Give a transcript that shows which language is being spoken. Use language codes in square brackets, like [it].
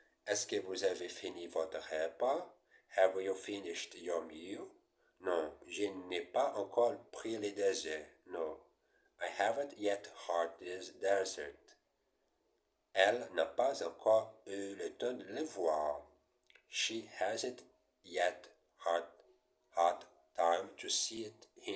[fr] Est-ce que vous avez fini votre repas? [en] Have you finished your meal? [fr] Non, je n'ai pas encore pris les desserts. [en] No, I haven't yet had this dessert. [fr] Elle n'a pas encore eu le temps de le voir. [en] She hasn't yet had time to see it.